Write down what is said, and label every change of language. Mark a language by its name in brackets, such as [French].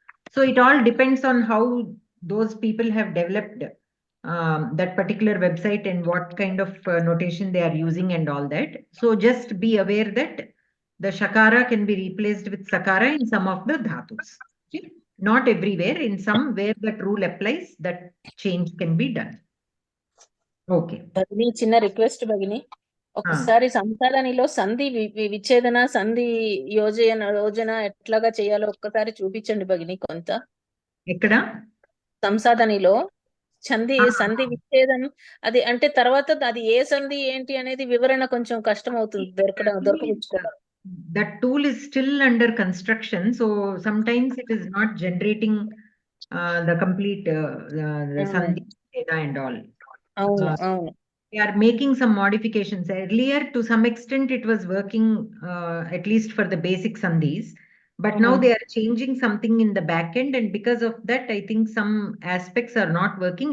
[English] So it all depends on how those people have developed that particular website and what kind of notation they are using and all that. So just be aware that the shakara can be replaced with sakara in some of the dhatus. Okay? Not everywhere. In some where that rule applies, that change can be done. Okay. [Telugu] భగిని చిన్న request భగిని, ఒకసారి సంసాధనిలో సంధి విచ్ఛేదన సంధి యోజన ఎట్లాగా చేయాలో ఒక్కసారి చూపించండి భగిని. కొంత ఎక్కడ సంసాధనిలో సంధి విచ్ఛేదం అది అంటే తర్వాత అది ఏ సంధి ఏంటి అనేది వివరణ కొంచెం కష్టం అవుతుంది దొరకపుచ్చుకోవడం. [English] That tool is still under construction, so sometimes it is not generating the complete the sandhi and all. They are making some modifications. Earlier, to some extent, it was working at least for the basic sandhis, but now they are changing something in the back end, and because of that, I think some aspects are not working.